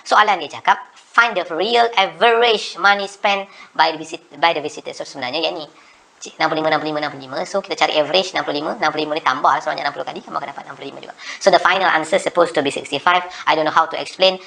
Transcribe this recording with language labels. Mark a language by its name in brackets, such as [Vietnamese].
[Malay] Soalan dia cakap [English] find the real average money spent by the visitor. [Malay] So sebenarnya yang ni 65. So kita cari average 65 ni tambah sebanyak 60 kali, kamu akan dapat 65 juga. [English] So the final answer supposed to be 65. I don't know how to explain.